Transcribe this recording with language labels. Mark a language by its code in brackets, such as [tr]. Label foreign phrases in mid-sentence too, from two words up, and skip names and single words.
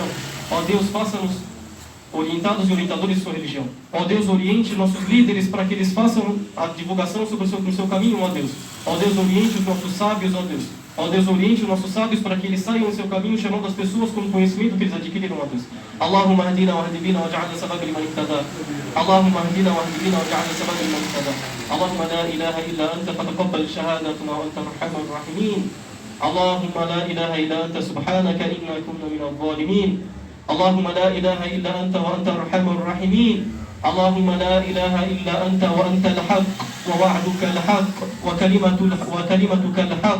[pt] Ó Deus, faça-nos orientados e orientadores de sua religião. Ó Deus, oriente nossos líderes para que eles façam a divulgação sobre o seu caminho, ó Deus. Ó Deus, oriente os nossos sábios, ó Deus. Ó Deus, oriente os nossos sábios para que eles saiam no seu caminho, chamando as pessoas com o conhecimento que eles adquiriram, ó Deus. [ar] اللهم هادينا وهادبينا وجعلنا سبب لمن اهتدى. اللهم هادينا وهادبينا وجعلنا سبب لمن اهتدى. اللهم لا إله إلا أنت فتقبل شهادتنا وأنت أرحم الراحمين. اللهم لا إله إلا أنت سبحانك إنا كنا من الظالمين. اللهم لا إله إلا أنت وأنت أرحم الراحمين. اللهم لا إله إلا أنت وأنت الحق ووعدك الحق وكلمتك الحق.